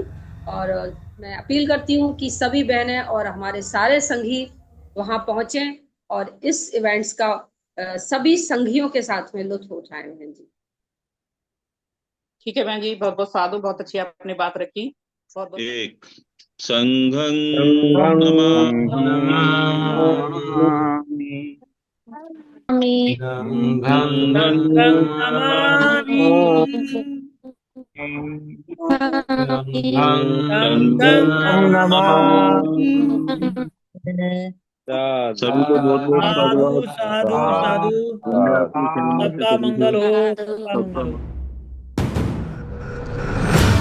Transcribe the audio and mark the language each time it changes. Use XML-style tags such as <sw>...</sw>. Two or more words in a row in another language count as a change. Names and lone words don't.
<hi>और मैं अपील करती हूँ कि सभी बहनें और हमारे सारे संगी वहां पहुंचें और इस इवेंट्स का सभी संघियों के साथ में लुत्फ उठाएं। बहन जी, ठीक है बहन जी, बहुत बहुत साधु, बहुत अच्छी आपने बात रखी। बहुत बहुत एक संघं</hi> <pi>संघं नमामि। नमामि। संघं नमामि। संघं संघं नमामि।</pi> <hi>नमामि। सभी को बहुत बहुत साधु साधुवाद। साधु साधु। दुनिया की शांति से सबका सभी को मंगल हो, सबका मंगल सबका हो।</hi>